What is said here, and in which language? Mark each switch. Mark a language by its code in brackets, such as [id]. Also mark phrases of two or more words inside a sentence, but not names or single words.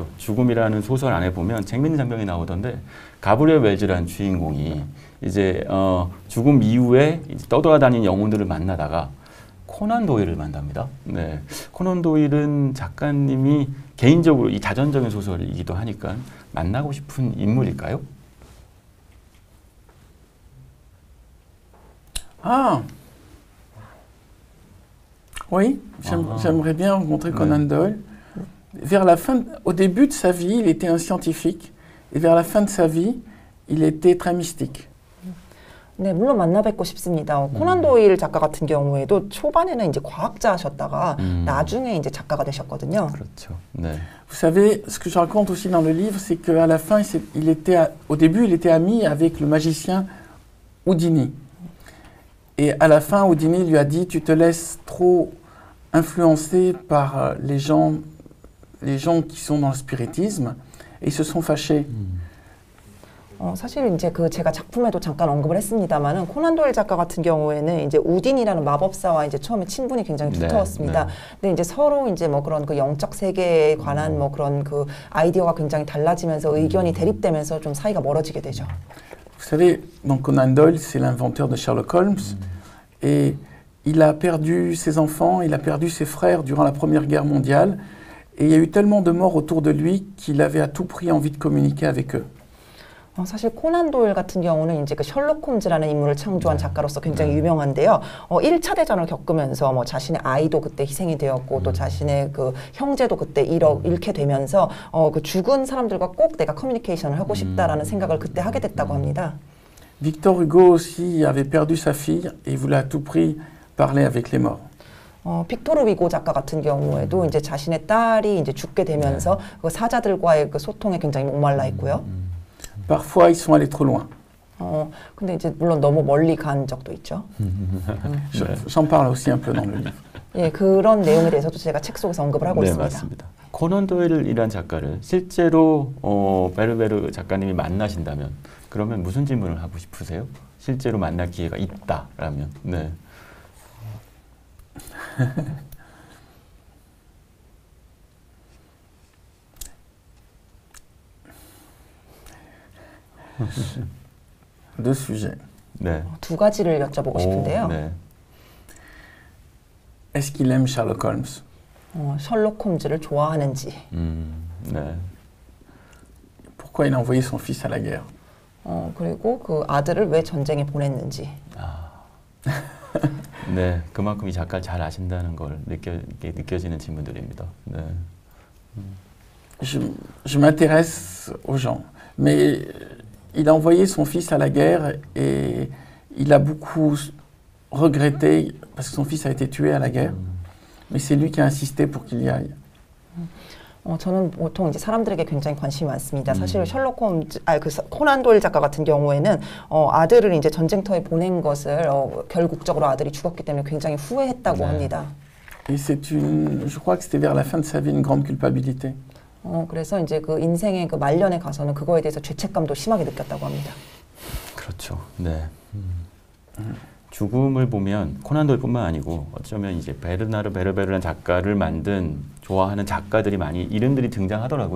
[ko] 죽음이라는 소설 안에 보면 재밌는 장면이 나오던데 가브리엘 웰즈라는 주인공이 이제 죽음 이후에 이제 떠돌아다니는 영혼들을 만나다가 코난 도일을 만납니다. 네, 코난 도일은 작가님이 개인적으로 이 자전적인 소설이기도 하니까 만나고 싶은 인물일까요? [fr] Ah oui, j'aimerais bien rencontrer Conan Doyle. Vers la fin, au début de sa vie, il était un scientifique, et vers la fin de sa vie, il était très mystique. [ko] 네, 물론 만나 뵙고 싶습니다. 코난 도일 작가 같은 경우에도 초반에는 이제 과학자셨다가 나중에 이제 작가가 되셨거든요. 그렇죠. 네. [fr] Vous savez, ce que je raconte aussi dans le livre, c'est qu'à la fin, au début, il était ami avec le magicien Houdini. Et à la fin, Houdini lui a dit, tu te laisses trop influencer par les gens qui sont dans le spiritisme, et ils se sont fâchés. [ko] 사실 이제 그 제가 작품에도 잠깐 언급을 했습니다만은 코난 도일 작가 같은 경우에는 이제 우딘이라는 마법사와 이제 처음에 친분이 굉장히 두터웠습니다. 근데 이제 서로 이제 뭐 그런 그 영적 세계에 관한 뭐 그런 그 아이디어가 굉장히 달라지면서 의견이 대립되면서 좀 사이가 멀어지게 되죠. [fr] Vous savez, donc Conan Doyle, c'est l'inventeur de Sherlock Holmes, et il a perdu ses enfants, il a perdu ses frères durant la Première Guerre mondiale, et il y a eu tellement de morts autour de lui qu'il avait à tout prix envie de communiquer avec eux. [ko] 사실 코난 도일 같은 경우는 이제 그 셜록 홈즈라는 인물을 창조한 작가로서 굉장히 유명한데요. 1차 대전을 겪으면서 뭐 자신의 아이도 그때 희생이 되었고 또 자신의 그 형제도 그때 잃게 되면서 그 죽은 사람들과 꼭 내가 커뮤니케이션을 하고 싶다라는 생각을 그때 하게 됐다고 합니다. [fr] Victor Hugo aussi avait perdu sa fille et voulait à tout prix parler avec les morts. [ko] 빅토르 위고 작가 같은 경우에도 이제 자신의 딸이 이제 죽게 되면서 그 사자들과의 그 소통에 굉장히 목말라 있고요. [fr] Parfois, ils sont allés trop loin. [ko] 근데 이제 물론 너무 멀리 간 적도 있죠. [fr] J'en parle aussi un peu dans le livre. [ko] 예, 그런 내용에 대해서도 제가 책 속에서 언급을 하고 네, 있습니다. 맞습니다. 코난 도일이란 작가를 실제로 베르베르 작가님이 만나신다면 그러면 무슨 질문을 하고 싶으세요? 실제로 만날 기회가 있다라면. 네. [fr] Deux sujets. [ko] 네. 두 가지를 여쭤보고 싶은데요. 네. [fr] Est-ce qu'il aime Sherlock Holmes? [ko] 셜록 홈즈를 좋아하는지. 네. [fr] Pourquoi il a envoyé son fils à la guerre? [ko] 그리고 그 아들을 왜 전쟁에 보냈는지. 네, 그만큼 이 작가를 잘 아신다는 걸 느껴지는 질문들입니다. 네. [fr] Je m'intéresse aux gens, mais il a envoyé son fils à la guerre et il a beaucoup regretté parce que son fils a été tué à la guerre, mais c'est lui qui a insisté pour qu'il y aille. [ko] 저는 보통 이제 사람들에게 굉장히 관심이 많습니다. 사실 셜록 홈즈, 코난 도일 작가 같은 경우에는 아들을 이제 전쟁터에 보낸 것을 결국적으로 아들이 죽었기 때문에 굉장히 후회했다고 합니다. [fr] Et je crois que c'était vers la fin de sa vie une grande culpabilité. [ko] 그래서 이제 그 인생의 그 말년에 가서는 그거에 대해서 죄책감도 심하게 느꼈다고 합니다. 그렇죠. 네. 죽음을 보면 코난 도일뿐만 아니고 어쩌면 이제 베르나르 베르베르라는 작가를 만든 좋아하는 작가들이 많이 이름들이 등장하더라고요.